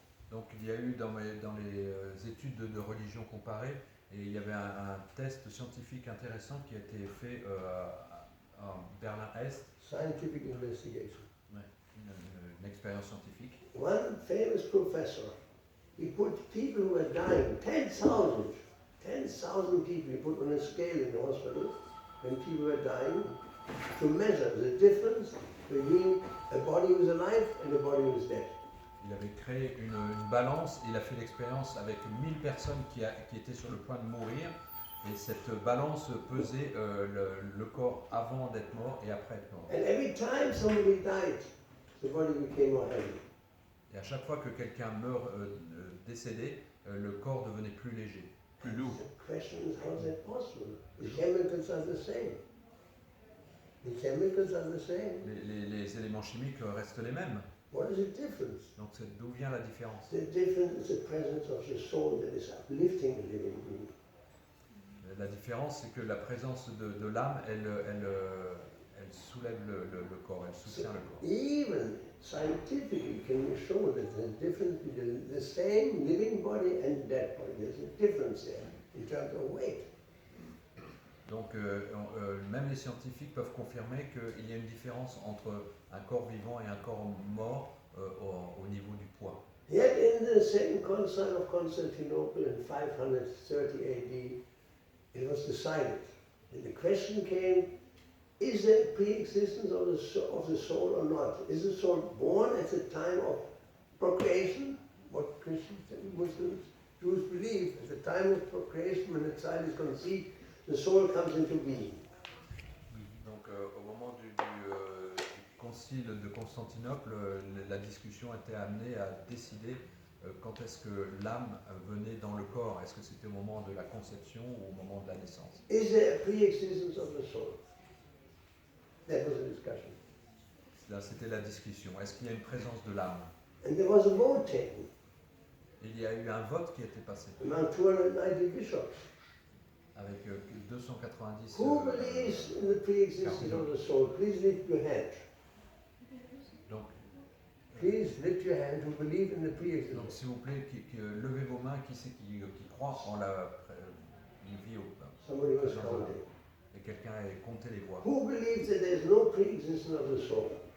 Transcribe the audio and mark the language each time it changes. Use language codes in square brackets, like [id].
[fr] Donc il y a eu dans les études de religion comparée, et il y avait un test scientifique intéressant qui a été fait à Berlin-Est, [en] Scientific investigation. [fr] une expérience scientifique. [en] One famous professor, he put people who were dying, 10,000 people, he put on a scale in the hospital when people were dying to measure the difference between a body who was alive and a body who was dead. [fr] Il avait créé une balance et il a fait l'expérience avec 1000 personnes qui étaient sur le point de mourir. Et cette balance pesait le corps avant d'être mort et après être mort. [en] And every time somebody died, the body became more heavy. [fr] Et à chaque fois que quelqu'un meurt décédé, le corps devenait plus léger, plus lourd. [en] The question is, how is that possible? The chemicals are the same. The chemicals are the same. [fr] Les éléments chimiques restent les mêmes. [en] What is the difference? [fr] Donc d'où vient la différence? [en] The difference is the presence of the soul that is uplifting the living being. [fr] La différence, c'est que la présence de l'âme, elle soulève le corps, elle soutient le corps. [en] Even scientifically can be shown that there's a difference between the same living body and dead body. There's a difference there in terms of weight. [fr] Donc même les scientifiques peuvent confirmer qu'il y a une différence entre un corps vivant et un corps mort au niveau du poids. [en] Yet in the second council of Constantinople in 530 AD, it was decided. And the question came, is there pre-existence of the soul or not? Is the soul born at the time of procreation? What Christians and Muslims, Jews believe, at the time of procreation, when the child is conceived, the soul comes into being. [fr] Donc au moment du concile de Constantinople, la discussion était amenée à décider quand est-ce que l'âme venait dans le corps. Est-ce que c'était au moment de la conception ou au moment de la naissance? [en] Is there a pre-existence of the soul? That was the discussion. [fr] C'était la discussion. Est-ce qu'il y a une présence de l'âme? [en] And there was a vote taken [fr] Il y a eu un vote qui a été passé [en] among 290 bishops. [fr] avec 290 [en] Who believes in the pre-existence of the soul? Please lift your hand. [fr] donc, [en] Please lift your hand who believe in the [fr] donc [en] pre-existence. [fr] s'il vous plaît, levez vos mains, qui c'est qui croit en la vie au [en] Somebody was counting. [fr] et quelqu'un ait compté les voix. [en] Who believes that there is no pre-existence of the soul?